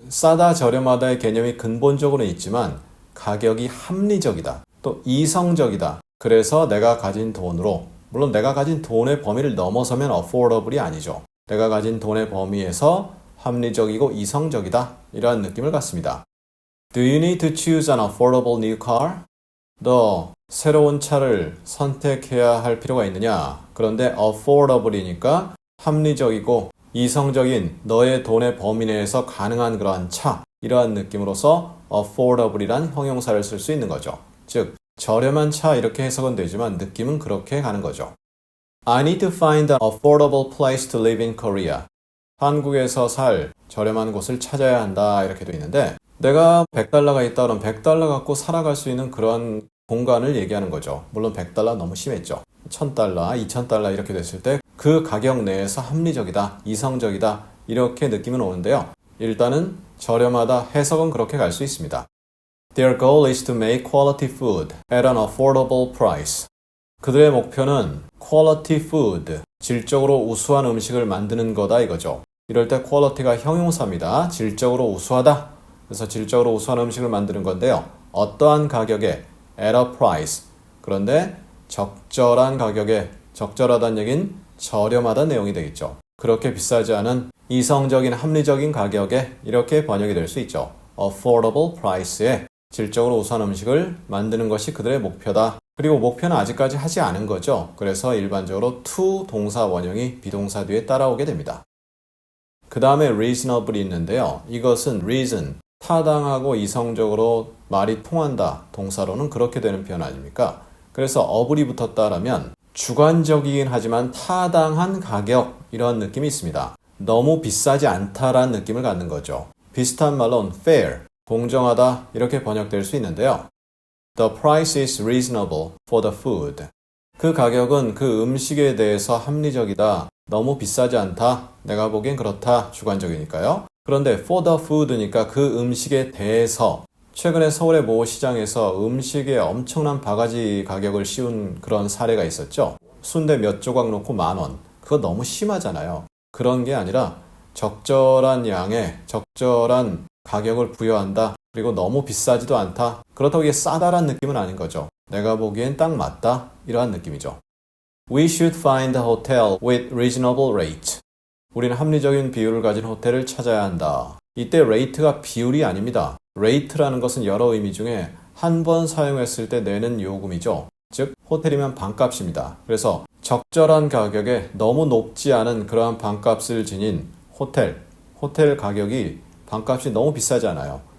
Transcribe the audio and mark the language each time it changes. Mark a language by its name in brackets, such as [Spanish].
[Korean] 싸다, 저렴하다의 개념이 근본적으로는 있지만 가격이 합리적이다. 또 이성적이다. 그래서 내가 가진 돈으로, 물론 내가 가진 돈의 범위를 넘어서면 affordable이 아니죠. 내가 가진 돈의 범위에서 합리적이고 이성적이다. 이러한 느낌을 갖습니다. [English] Do you need to choose an affordable new car? [Korean] 너 새로운 차를 선택해야 할 필요가 있느냐? 그런데 affordable이니까 합리적이고 이성적인 너의 돈의 범위 내에서 가능한 그러한 차, 이러한 느낌으로서 affordable이란 형용사를 쓸 수 있는 거죠. 즉 저렴한 차 이렇게 해석은 되지만 느낌은 그렇게 가는 거죠. [English] I need to find an affordable place to live in Korea. [Korean] 한국에서 살 저렴한 곳을 찾아야 한다 이렇게 돼 있는데 내가 100달러가 있다 그러면 100달러 갖고 살아갈 수 있는 그런 공간을 얘기하는 거죠. 물론 100달러 너무 심했죠. 1000달러, 2000달러 이렇게 됐을 때 그 가격 내에서 합리적이다, 이성적이다 이렇게 느낌은 오는데요. 일단은 저렴하다 해석은 그렇게 갈 수 있습니다. [English] Their goal is to make quality food at an affordable price. [Korean] 그들의 목표는 quality food, 질적으로 우수한 음식을 만드는 거다 이거죠. 이럴 때 quality가 형용사입니다. 질적으로 우수하다. 그래서 질적으로 우수한 음식을 만드는 건데요. 어떠한 가격에 at a price. 그런데 적절한 가격에, 적절하다는 얘기는 저렴하다는 내용이 되겠죠. 그렇게 비싸지 않은 이성적인 합리적인 가격에 이렇게 번역이 될 수 있죠. affordable price에 질적으로 우수한 음식을 만드는 것이 그들의 목표다. 그리고 목표는 아직까지 하지 않은 거죠. 그래서 일반적으로 to 동사 원형이 비동사 뒤에 따라오게 됩니다. 그 다음에 reasonable이 있는데요. 이것은 reason, 타당하고 이성적으로 말이 통한다. 동사로는 그렇게 되는 표현 아닙니까? 그래서 able이 붙었다라면 주관적이긴 하지만 타당한 가격 이런 느낌이 있습니다. 너무 비싸지 않다라는 느낌을 갖는 거죠. 비슷한 말로는 fair, 공정하다 이렇게 번역될 수 있는데요. [English] The price is reasonable for the food. [Korean] 그 가격은 그 음식에 대해서 합리적이다. 너무 비싸지 않다. 내가 보기엔 그렇다. 주관적이니까요. 그런데 for the food니까 그 음식에 대해서 최근에 서울의 모 시장에서 음식에 엄청난 바가지 가격을 씌운 그런 사례가 있었죠. 순대 몇 조각 놓고 10,000원. 그거 너무 심하잖아요. 그런 게 아니라 적절한 양에 적절한 가격을 부여한다. 그리고 너무 비싸지도 않다. 그렇다고 이게 싸다란 느낌은 아닌 거죠. 내가 보기엔 딱 맞다. 이러한 느낌이죠. [English] We should find a hotel with reasonable rate. [Korean] 우리는 합리적인 비율을 가진 호텔을 찾아야 한다. 이때 rate가 비율이 아닙니다. rate라는 것은 여러 의미 중에 한 번 사용했을 때 내는 요금이죠. 즉 호텔이면 반값입니다. 그래서 적절한 가격에 너무 높지 않은 그러한 반값을 지닌 호텔 가격이 반값이 너무 비싸지 않아요.